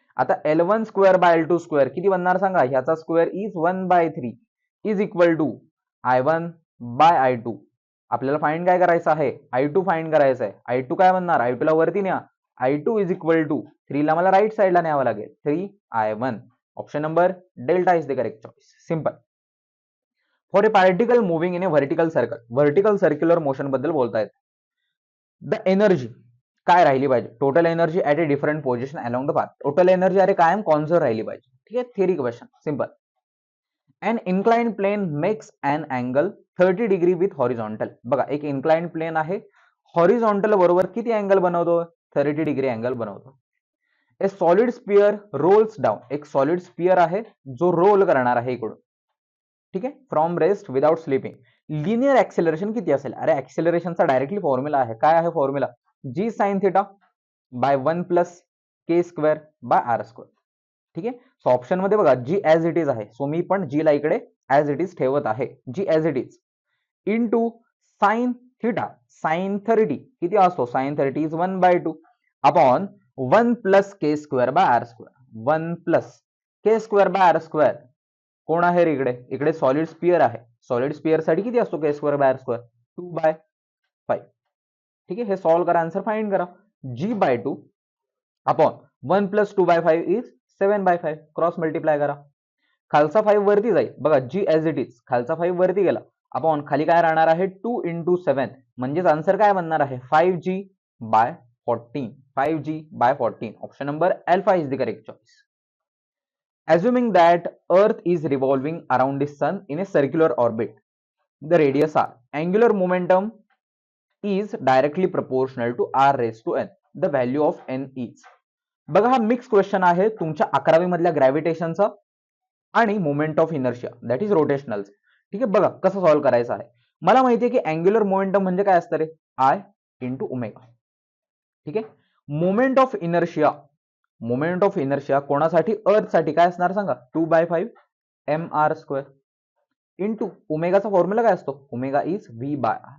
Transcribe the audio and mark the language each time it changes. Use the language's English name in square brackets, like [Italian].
[Marathi] आता L1²/L2² किती बनणार सांगा? ह्याचा square is 1/3 is equal to I1/I2. आपल्याला फाइंड काय करायचं आहे? I2 फाइंड करायचं आहे. I2 काय बनणार? I2 ला वरती न्या. I2 इज इक्वल टू 3 ला मला राईट साईडला न्यावं लागेल. 3I1. [English] Option number delta is the correct choice. Simple. For a particle moving in a vertical circle. [Marathi] Vertical circular motion बद्दल बोलतायत. द एनर्जी काय राहिली पाहिजे? Total energy at A different position along the path. Total energy अरे कायम conserve राहिली पाहिजे. ठीक आहे. Theory question. Simple. [English] An inclined plane makes an angle 30 degree with horizontal. [Marathi] बघा एक इन्क्लाइंड प्लेन आहे, हॉरिझॉन्टल बरोबर किती अँगल बनवतो? 30 डिग्री अँगल बनवतो. [English] A solid sphere rolls down. [Marathi] एक सॉलिड स्पियर आहे जो रोल करणार आहे इकडून. ठीक आहे. [English] From rest without slipping. [Marathi] Linear acceleration किती असेल? अरे ऍक्सेलरेशनचा डायरेक्टली फॉर्म्युला आहे. काय आहे formula? [English] G sin θ by 1 + k²/r². [Marathi] ठीक आहे. सो ऑप्शन मध्ये बघा G ऍज इट इज आहे. सो मी पण G ला इकडे ऍज इट इज ठेवत आहे. G as it is into sine theta sine 30 किती असतो, sign 30 is 1/2 upon 1 plus K square by R square, 1 plus K square by R square. कोण आहे रे इकडे, इकडे सॉलिड स्पियर आहे. सॉलिड स्पियर साठी किती असतो के स्क्वेअर बाय आर स्क्वेअर, 2/5. ठीक आहे, हे सॉल्व्ह करा, आन्सर फाइंड करा. g/2 upon 1 plus 2/5 is 7/5. Cross multiply करा. खालचा 5 वरती जाईल बघा, जी एज इट इज, खालचा 5 वरती गेला अपॉन खाली काय राहणार आहे 2 × 7, म्हणजेच आन्सर काय बनणार आहे 5g/14. 5g/14. [English] Option number alpha is the correct choice. Assuming that Earth is revolving around the Sun in a circular orbit, the radius r, angular momentum is directly proportional to r raised to n. The value of n is. [Marathi] बघा हा mix question आहे तुमच्या 11वी मधल्या ग्रॅव्हिटेशनचा आणि moment of inertia that is rotational. ठीक आहे, बघा कसं सॉल्व्ह करायचं आहे. मला माहिती आहे की अँग्युलर मोमेंटम म्हणजे काय असतं रे, I × ओमेगा. ठीक आहे, moment of inertia, moment of inertia कोणासाठी, अर्थ साठी काय असणार सांगा, 2/5 mr² इंटू ओमेगाचा फॉर्म्युला काय असतो, ओमेगा इज v/r.